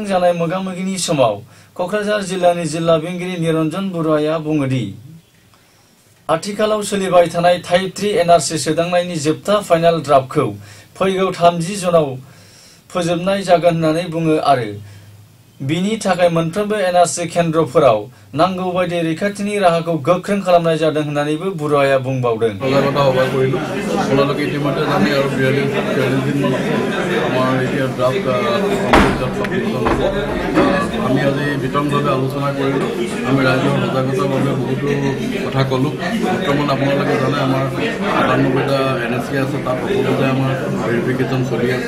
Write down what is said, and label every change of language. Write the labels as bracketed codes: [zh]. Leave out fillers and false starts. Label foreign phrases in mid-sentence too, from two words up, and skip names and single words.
[brx] जानाय मोगा-मोगिनि समाव क'क्राझार जिल्लानि जिल्ला बेंगिरि निरन्जन बरुवाया बुङोदि आथिखालाव सोलिबाय थानाय टाइप 3 एनआरसि सोदांनायनि जोबथा [en] final draftkhou [brx] फैगौ 30 जुनाव फोजोबनाय जागोन होननानै बुङो आरो बिनि थाखाय मोनफ्रोमबो एनआरसि केन्द्रफोराव नांगौ बायदि रैखाथिनि राहाखौ गोख्रों खालामनाय जादों होननानैबो बुराया बुंबावदों। [as] সজাগতা সভা কৰিলোঁ আপোনালোকে ইতিমধ্যে জানে আৰু 42 দিন আমাৰ এতিয়া ড্ৰাফ্ট আমি আজি বিতংভাৱে আলোচনা কৰিলোঁ। আমি ৰাইজৰ সজাগতাৰ বাবে বহুতো কথা ক'লোঁ। বৰ্তমান আপোনালোকে জানে আমাৰ 97টা NSK আছে, তাত সকলোতে আমাৰ ভেৰিফিকেশ্যন চলি আছে।